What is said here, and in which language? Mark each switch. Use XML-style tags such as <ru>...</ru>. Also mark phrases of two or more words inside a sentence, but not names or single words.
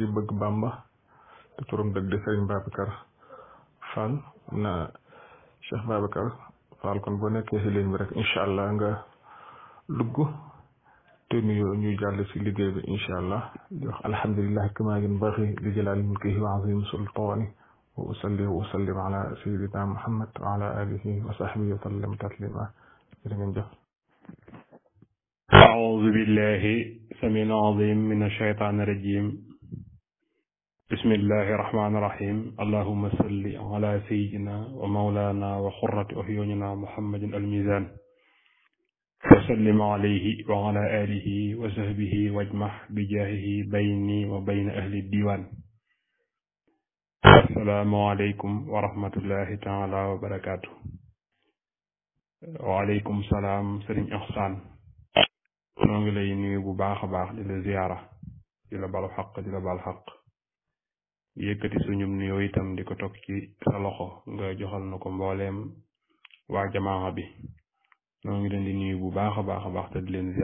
<wo>bëgg Bàmba te turam dëgg di Sëriñ Babacar Fall na Cheikh Babacar Fall kon boo nekkee si ligne bi rek</wo> <ar>إن شاء الله</ar> <wo>nga dugg te nuyoo ñuy jàll si liggéey bi</wo> <ar>إن شاء الله</ar> <wo>di wax</wo> <ar>الحمد لله كما ينبغي لجلال ملكه وعظيم سلطانه وأصلي وأسلم على سيدنا محمد وعلى آله وصحبه وسلم تسليما</ar> <wo>jërë ngeen jëf.</wo> <ar>أعوذ بالله السميع العظيم من الشيطان الرجيم بسم الله الرحمن الرحيم اللهم صل على سيدنا ومولانا وقرة أعيننا محمد الميزان وسلم عليه وعلى آله وصحبه واجمع بجاهه بيني وبين أهل الديوان السلام عليكم ورحمة الله تعالى وبركاته وعليكم السلام</ar> <wo>سرين إحسان noo ngi lay nuyu bu baax a baax di la ziyaara di la balu xaq di la bal xaq yëkkati suñum nuyoo itam di ko toog ci sa loxo nga joxal na ko mbooleem waa jamaa bi noo ngi leen di nuyu bu baax a baax te di leen</wo>